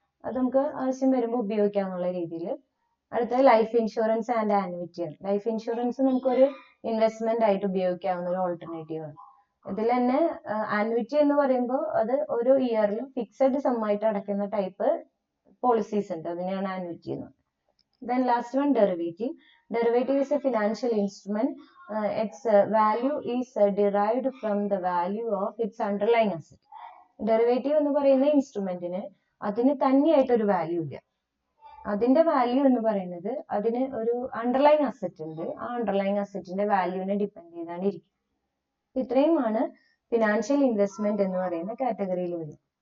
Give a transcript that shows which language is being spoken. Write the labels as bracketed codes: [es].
[ml] അത് നമുക്ക് ആവശ്യം വരുമ്പോൾ ഉപയോഗിക്കാന്നുള്ള രീതിയിൽ. അടുത്തത് life insurance and ആനുവിറ്റിയാണ്. Life insurance നമുക്കൊരു ഇൻവെസ്റ്റ്മെന്റ് ആയിട്ട് ഉപയോഗിക്കാവുന്ന ഒരു ഓൾട്ടർനേറ്റീവ് ആണ്. ഇതിൽ തന്നെ ആനുവിറ്റി എന്ന് പറയുമ്പോൾ അത് ഓരോ ഇയറിലും ഫിക്സഡ് സം ആയിട്ട് അടയ്ക്കുന്ന ടൈപ്പ് പോളിസീസ് ഉണ്ട്, അതിനെയാണ് ആനുവിറ്റി എന്ന് പറയുന്നത്. [en] Then last one, derivative. Derivative is a financial instrument. Its value is derived from the value of its underlying asset. [ml] Derivative എന്ന് പറയുന്ന ഇൻസ്ട്രുമെന്റിന് അതിന് തന്നെയായിട്ടൊരു വാല്യൂ ഇല്ല. അതിന്റെ വാല്യൂ എന്ന് പറയുന്നത് അതിന് ഒരു അണ്ടർലൈങ് അസറ്റ് ഉണ്ട്. ആ അണ്ടർലൈങ് അസറ്റിന്റെ വാല്യൂവിനെ ഡിപ്പെൻഡ് ചെയ്താണ് ഇരിക്കും. ഇത്രയുമാണ് ഫിനാൻഷ്യൽ ഇൻവെസ്റ്റ്മെന്റ് എന്ന് പറയുന്ന കാറ്റഗറിയിൽ വരുന്നത്.